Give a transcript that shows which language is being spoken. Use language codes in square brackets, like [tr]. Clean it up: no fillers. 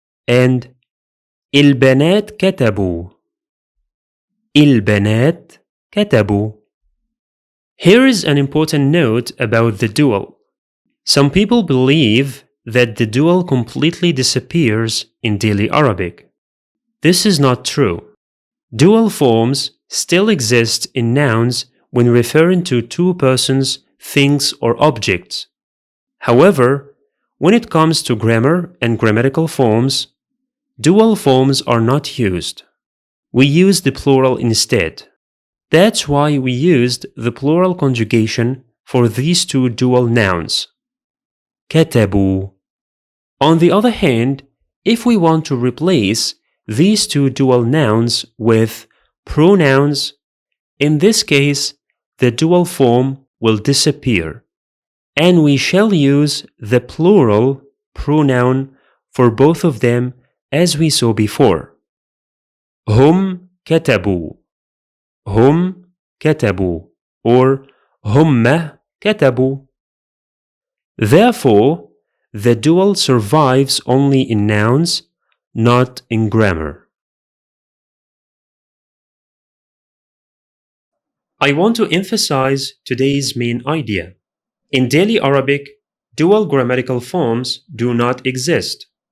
[ar] And البنات كتبوا. البنات كتبوا. [en] Here is an important note about the dual. Some people believe that the dual completely disappears in daily Arabic. This is not true. Dual forms still exist in nouns when referring to 2 persons, things, or objects. However, when it comes to grammar and grammatical forms, dual forms are not used. We use the plural instead. That's why we used the plural conjugation for these 2 dual nouns. [ar] كتبوا. [en] On the other hand, if we want to replace these 2 dual nouns with pronouns, in this case, the dual form will disappear, and we shall use the plural pronoun for both of them as we saw before. [ar] هم كتبوا. هم كتبوا or هم كتبوا. [en] Therefore, the dual survives only in nouns, not in grammar. I want to emphasize today's main idea. In daily Arabic, dual grammatical forms do not exist.